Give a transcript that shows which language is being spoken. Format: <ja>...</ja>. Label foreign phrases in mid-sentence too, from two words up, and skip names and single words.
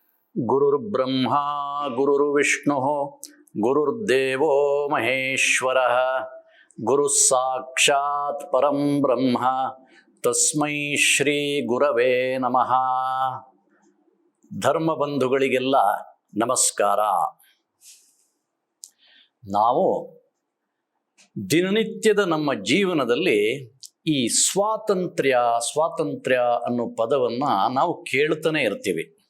<sa>ಗುರುರ್ಬ್ರಹ್ಮ ಗುರುರ್ವಿಷ್ಣು ಗುರುರ್ದೇವೋ ಮಹೇಶ್ವರಃ ಗುರುಃ ಸಾಕ್ಷಾತ್ ಪರಂ ಬ್ರಹ್ಮ ತಸ್ಮೈ ಶ್ರೀ ಗುರವೇ ನಮಃ.</sa> <kn>ಧರ್ಮ ಬಂಧುಗಳಿಗೆಲ್ಲ ನಮಸ್ಕಾರ. ನಾವು ದಿನನಿತ್ಯದ ನಮ್ಮ ಜೀವನದಲ್ಲಿ ಈ ಸ್ವಾತಂತ್ರ್ಯ ಅನ್ನೋ ಪದವನ್ನು ನಾವು ಕೇಳ್ತಾನೆ ಇರ್ತೀವಿ.</kn>